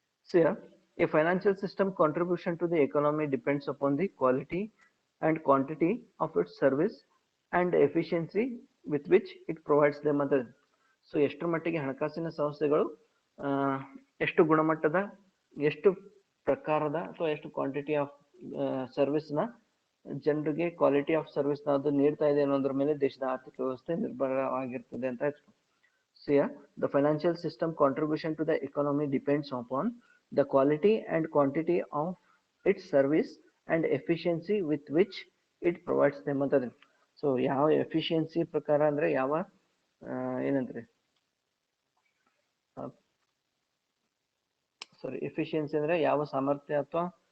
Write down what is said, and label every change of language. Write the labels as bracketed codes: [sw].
[en] So yeah, a financial system contribution to the economy depends upon the quality and quantity of its service and efficiency with which it provides them ಅಂತ. [kn] So ಎಷ್ಟರ ಮಟ್ಟಿಗೆ ಹಣಕಾಸಿನ ಸಂಸ್ಥೆಗಳು ಎಷ್ಟು ಗುಣಮಟ್ಟದ, ಎಷ್ಟು ಪ್ರಕಾರದ ಅಥವಾ ಎಷ್ಟು ಕ್ವಾಂಟಿಟಿ ಆಫ್ ಸರ್ವಿಸ್ನ ಜನರಿಗೆ ಕ್ವಾಲಿಟಿ ಆಫ್ ಸರ್ವಿಸ್ನ ಅದು ನೀಡ್ತಾ ಇದೆ ಅನ್ನೋದ್ರ ಮೇಲೆ ದೇಶದ ಆರ್ಥಿಕ ವ್ಯವಸ್ಥೆ ನಿರ್ಭರವಾಗಿರ್ತದೆ ಅಂತ ಹೇಳ್ತೀವಿ. [en] So yeah, the financial system contribution to the economy depends upon the quality and quantity of its service and efficiency with which it provides them ಅಂತ. [kn] ಸೊ ಯಾವ ಎಫಿಷಿಯನ್ಸಿ ಪ್ರಕಾರ ಅಂದ್ರೆ ಯಾವ ಏನಂದ್ರೆ ಸಾರಿ ಎಫಿಷಿಯನ್ಸಿ ಅಂದ್ರೆ ಯಾವ ಸಾಮರ್ಥ್ಯ ಅಥವಾ